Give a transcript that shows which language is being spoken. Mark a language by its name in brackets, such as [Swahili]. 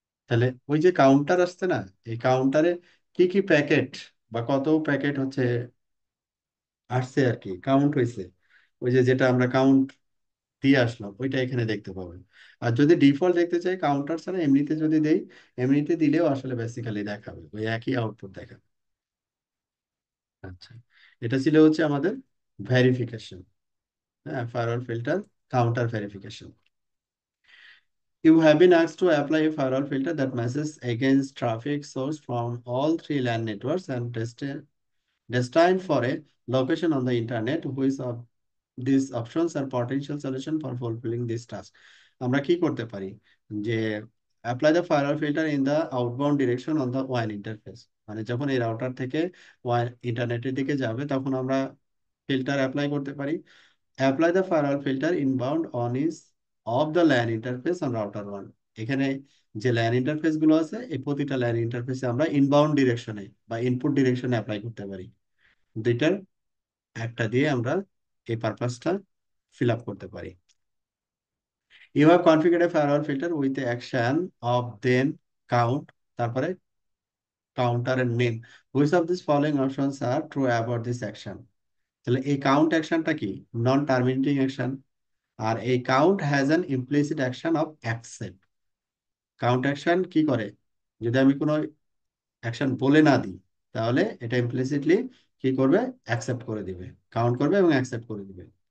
[Bangla] তাহলে ওই যে কাউন্টার আসছে না, এই কাউন্টারে কি কি প্যাকেট বা কত প্যাকেট হচ্ছে আসছে আর কি, কাউন্ট হয়েছে, ওই যে যেটা আমরা কাউন্ট দিয়ে আসলাম ওইটা এখানে দেখতে পাবেন। আর যদি ডিফল্ট দেখতে চাই কাউন্টার ছাড়া এমনিতে যদি দেই, এমনিতে দিলেও আসলে বেসিক্যালি দেখাবে, ওই একই আউটপুট দেখাবে। আচ্ছা, এটা ছিল হচ্ছে আমাদের ভেরিফিকেশন। হ্যাঁ, firewall filter counter verification. [English] You have been asked to apply a firewall filter that matches against traffic source from all three LAN networks and destined for a location on the internet, which of these options are potential solution for fulfilling this task. [Bangla] আমরা কি করতে পারি, যে [English] apply the firewall filter in the outbound direction on the WAN interface, [Bangla] মানে যখন এই router থেকে WAN ইন্টারনেটের দিকে যাবে তখন আমরা ফিল্টার অ্যাপ্লাই করতে পারি। [English] Apply the firewall filter inbound on is of the LAN interface on router 1। [Bangla] এখানে যে LAN ইন্টারফেস গুলো আছে এই প্রতিটা LAN ইন্টারফেসে আমরা ইনবাউন্ড ডিরেকশনে বা ইনপুট ডিরেকশনে অ্যাপ্লাই করতে পারি। দুইটার একটা দিয়ে আমরা এই পারপাসটা ফিল আপ করতে পারি। [English] You have configured a firewall filter with the action of then count, [Bangla] তারপরে কাউন্টারের name. [English] Which of these following options are true about this action? [Bangla] তাহলে এই কাউন্ট অ্যাকশনটা কি? নন টার্মিনেটিং অ্যাকশন। আর এই [English] Count has an implicit action of accept. [Bangla] Count action কি করে, যদি আমি কোনো অ্যাকশন বলে না দিই তাহলে এটা ইমপ্লিসিটলি কি করবে, অ্যাকসেপ্ট করে দিবে, কাউন্ট করবে এবং অ্যাকসেপ্ট করে দিবে।